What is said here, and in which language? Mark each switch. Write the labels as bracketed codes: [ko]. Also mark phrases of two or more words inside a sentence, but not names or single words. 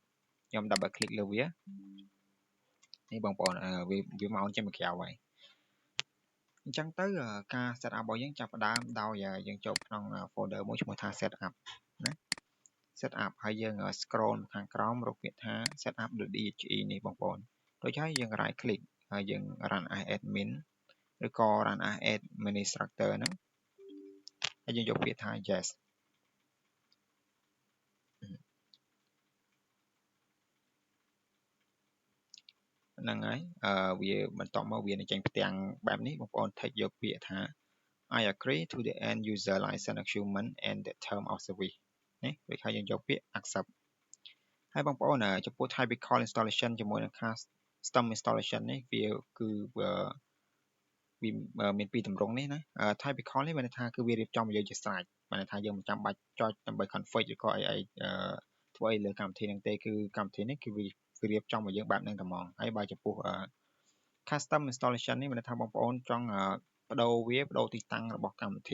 [km] ខ្ញុំ [en] double click [km] លើវានេះបងប្អូនវា mount ចេញមកក្រៅហើយអញ្ចឹងទៅការ [en] set up [km] របស់យើងចាប់ផ្ដើមដោយយើងចូលក្នុង folder មួយឈ្មោះថា setup ណា setup ហើយយើង scroll ខាងក្រោមរកពាក្យថា setup.exe នេះបងប្អូនដូចហើយយើង [en] right click [km] ហើយយើង [en] run as admin [km] ឬក៏ [en] run as administrator [km] ហ្នឹងហើយយើងយកពាក្យថា yes ហ្នឹងហើយវាបន្តមកវានឹងចេញផ្ទាំងបែបនេះបងប្អូន take យកពាក្យថា [en] I agree to the end user license agreement and the term of service [km] នេះដូចហើយយើងយកពាក្យ accept ហើយបងប្អូនចំពោះ [en] typical installation [km] ជាមួយនឹង [en] custom installation [km] នេះ វាគឺវាមានពីរទម្រង់នេះណា typical នេះមានន័យថាគឺវារៀបចំឲ្យយើងជាស្រេចមានន័យថាយើងមិនចាំបាច់ចុចដើម្បី config ឬក៏អីធ្វើអីលើកម្មវិធីហ្នឹងទេគឺកម្មវិធីនេះ គឺវារៀបចំឲ្យយើងបែបហ្នឹងតែហ្មងហើយបើចំពោះ [en] custom installation [km] នេះមានន័យថាបងប្អូនចង់បដូរទីតាំងរបស់កម្មវិ